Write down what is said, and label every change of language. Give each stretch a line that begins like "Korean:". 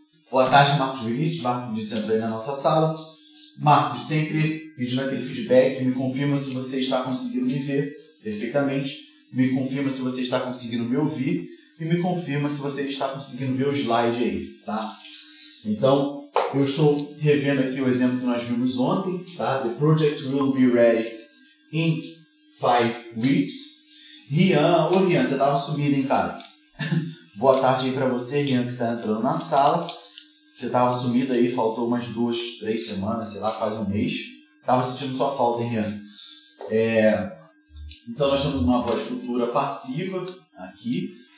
Portuguese: Boa tarde, Marcos Vinícius. Marcos Vinícius entrou aí na nossa sala. Marcos, sempre pedindo aquele feedback, me confirma se você está conseguindo me ver perfeitamente. Me confirma se você está conseguindo me ouvir e me confirma se você está conseguindo ver o slide aí, tá? Então, eu estou revendo aqui o exemplo que nós vimos ontem, tá?
English: The project will be ready in 5 weeks.
Portuguese: Rian, Rian, você estava sumido, hein, cara? Boa tarde aí para você, Rian, que está entrando na sala. Você estava sumido aí, faltou umas 2, 3 semanas, sei lá, quase um mês. Estava sentindo sua falta, hein, Rian? Então, nós temos uma voz futura passiva aqui.